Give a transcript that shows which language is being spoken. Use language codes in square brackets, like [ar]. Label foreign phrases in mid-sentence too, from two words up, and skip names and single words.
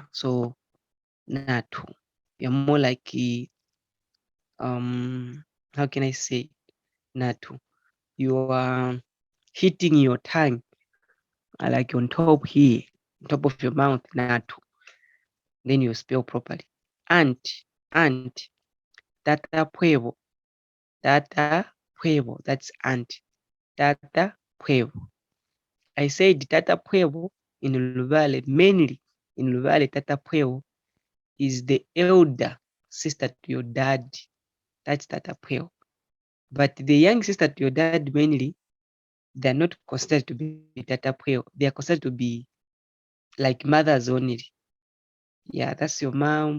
[en] So natu, you're more like how can I say, natu, you are hitting your tongue like on top here, on top of your mouth, natu, then you spell properly. Aunt, [lua] tata puevo, [en] that's aunt, [lua] tata puevo. [en] I said [lua] tata puevo [en] in Luvale, mainly in Luvale, [lua] tata puevo [en] is the elder sister to your dad. That's [lua] tata puevo. [en] But the young sister to your dad, mainly, they're not considered to be [lua] tata puevo. [en] They are considered to be like mothers only. Yeah, that's your mom.